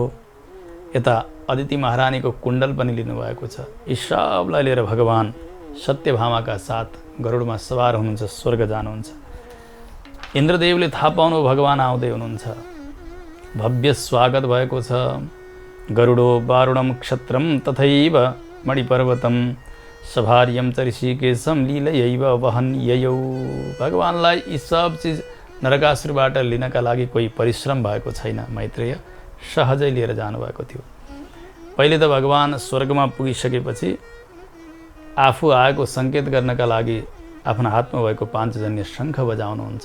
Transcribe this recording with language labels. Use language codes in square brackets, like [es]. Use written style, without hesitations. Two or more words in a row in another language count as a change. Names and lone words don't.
[ne] यता अदिति महारानीको कुण्डल पनि लिनुभएको छ। यी सबलाई लिएर भगवान सत्यभामाका साथ गरुडमा सवार हुनुहुन्छ, स्वर्ग जानुहुन्छ। इन्द्रदेवले थाहा पाउनु भगवान आउँदै हुनुहुन्छ। भव्य स्वागत भएको छ। [sa] गरुडो वारुणम क्षत्रम तथैव मणिपर्वतम सभार्यम च ऋषिकेशम लीलयैव वहन ययौ। [ne] भगवानलाई यी सब चिज नरकासुरबाट लिनका लागि कोही परिश्रम भएको छैन। मैत्रेय सहजै लिएर जानुभएको थियो। पहिले त भगवान स्वर्गमा पुगिसकेपछि आफू आएको सङ्केत गर्नका लागि आफ्नो हातमा भएको पाञ्चजन्य शङ्ख बजाउनुहुन्छ।